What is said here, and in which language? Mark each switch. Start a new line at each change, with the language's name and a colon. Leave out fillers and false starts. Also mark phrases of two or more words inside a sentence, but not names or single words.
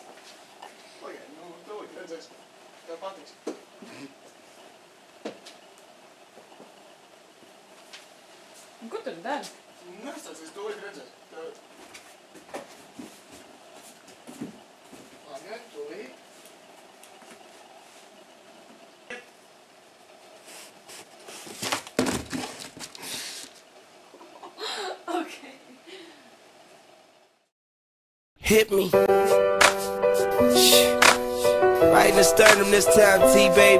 Latvian: Pagaid, nu, tūlīt redzēs. Tev patiks. Un ko tur dari? Nestācies, tūlīt redzēs. Pagaid, tūlīt.
English: Okay. Hit me. Shit. Right in the sternum this time, T-baby.